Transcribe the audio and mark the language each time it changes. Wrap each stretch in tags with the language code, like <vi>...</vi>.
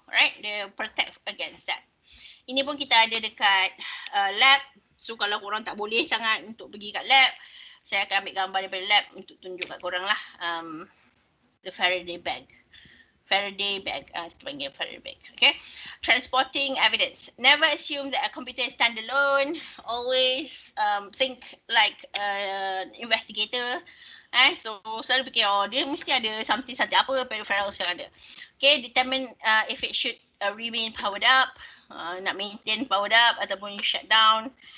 <en>Alright, dia protect against that.</en> <ms>Ini pun kita ada dekat lab. So kalau korang tak boleh sangat untuk pergi kat lab, saya akan ambil gambar daripada lab untuk tunjuk kat korang lah the Faraday bag. Kita panggil Faraday bag. Okay.</ms> <en>Transporting evidence. Never assume that a computer is standalone. Always think like an investigator.</en> <ms>So selalu fikir, dia mesti ada something apa peripherals yang ada.</ms> <en>Okay, determine if it should remain powered up,</en> <ms>nak maintain powered up ataupun</ms> <en>you shut down.</en>